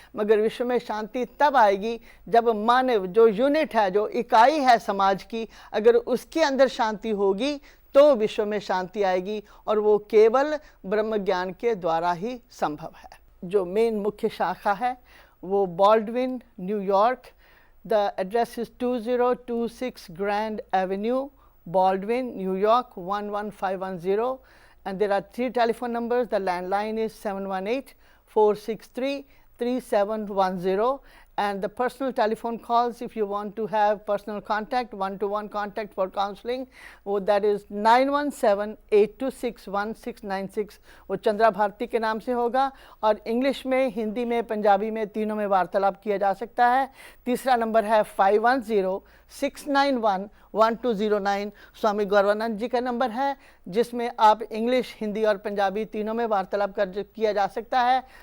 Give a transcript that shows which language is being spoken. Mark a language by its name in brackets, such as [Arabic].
[Hindi] मगर विश्व में शांति तब आएगी जब मानव जो यूनिट है, जो इकाई है समाज की, अगर उसके अंदर शांति होगी तो विश्व में शांति आएगी, और वो केवल ब्रह्म ज्ञान के द्वारा ही संभव है। जो मेन मुख्य शाखा है वो Baldwin, New York. [English] The address is 2026 Grand Avenue, Baldwin, New York 11510, and there are 3 telephone numbers. The landline is 718-463-3710, and the personal telephone calls, if you want to have personal contact, one-to-one contact for counseling, that is 917-826-1696। [Hindi] वो चंद्रा भारती के नाम से होगा और English में, हिंदी में, पंजाबी में, तीनों में वार्तालाप किया जा सकता है। तीसरा नंबर है 510-691-1209, स्वामी गौरवानंद जी का नंबर है, जिसमें आप इंग्लिश, हिंदी और पंजाबी तीनों में वार्तालाप किया जा सकता है।